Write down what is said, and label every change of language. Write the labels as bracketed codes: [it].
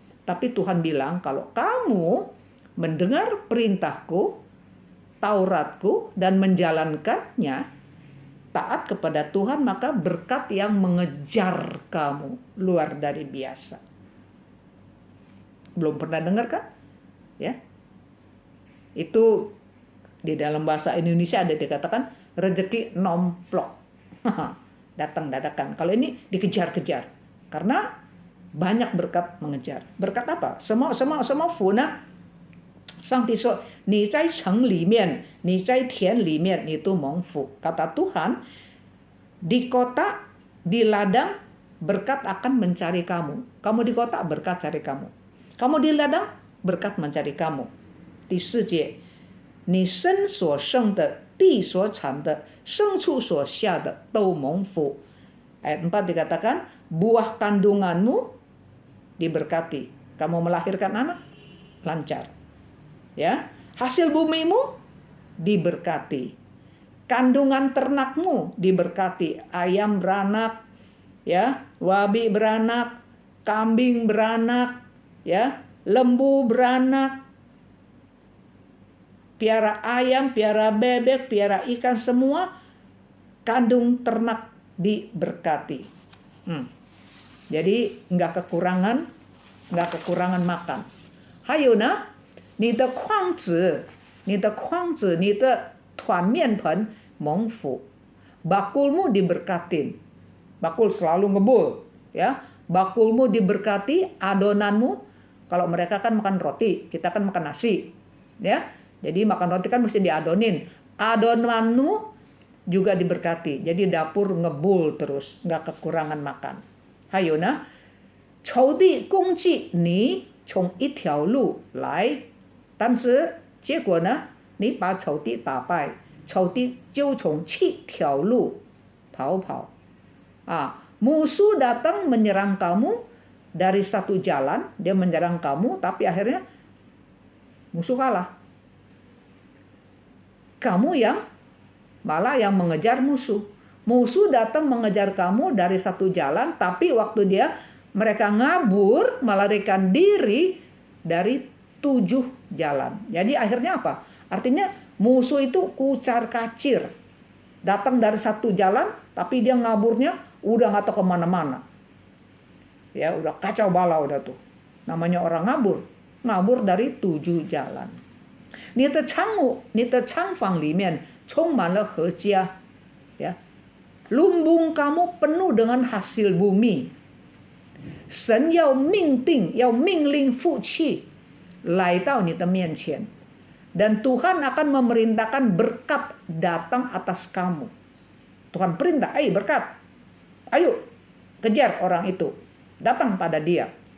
[id] Tapi Tuhan bilang kalau kamu mendengar perintahku, Tauratku dan menjalankannya, taat kepada Tuhan, maka berkat yang mengejar kamu luar dari biasa. Belum pernah dengar kan? Ya. Itu di dalam bahasa Indonesia ada dikatakan rezeki nomplok. Datang dadakan. Kalau ini dikejar-kejar. Karena banyak berkat mengejar. Berkat apa? [zh] 什么福呢？上帝说你在城里面，你在田里面，你都蒙福。 [id] Kata Tuhan, di kota, di ladang, berkat akan mencari kamu. Kamu di kota, berkat cari kamu. Kamu di ladang, berkat mencari kamu. [zh] 第4节，你身所生的、地所产的、牲畜所下的都蒙福。 [id] Ayat 4 dikatakan, buah kandunganmu diberkati. Kamu melahirkan anak, lancar. Ya, hasil bumimu diberkati. Kandungan ternakmu diberkati. Ayam beranak, ya, babi beranak, kambing beranak, ya, lembu beranak, piara ayam, piara bebek, piara ikan, semua kandung ternak diberkati. Jadi nggak kekurangan makan. [zh] 还有呢，你的筐子、你的团面盆蒙福， [id] bakulmu diberkatin. Bakul selalu ngebul, ya. Bakulmu diberkati, adonanmu, kalau mereka kan makan roti, kita kan makan nasi, ya. Jadi makan roti kan mesti diadonin. Adonanmu juga diberkati. Jadi dapur ngebul terus, nggak kekurangan makan. [zh] 还有呢，仇敌攻击你从一条路来，但是结果呢，你把仇敌打败，仇敌就从7条路逃跑。 [id] musuh datang menyerang kamu dari satu jalan, dia menyerang kamu, tapi akhirnya musuh kalah. Kamu malah yang mengejar musuh. Musuh datang mengejar kamu dari satu jalan, tapi waktu mereka ngabur, melarikan diri dari 7 jalan. Jadi akhirnya apa? Artinya musuh itu kucar kacir. Datang dari satu jalan, tapi dia ngaburnya udah nggak tahu kemana-mana. Ya, udah kacau balau udah tuh. Namanya orang ngabur dari 7 jalan. [zh] 你的仓房里面充满了禾稼， ya. [id] Lumbung kamu penuh dengan hasil bumi. [zh] 神要命令福气来到你的面前， [id] dan Tuhan akan memerintahkan berkat datang atas kamu. Tuhan perintah, ayo berkat, ayo kejar orang itu, datang pada dia.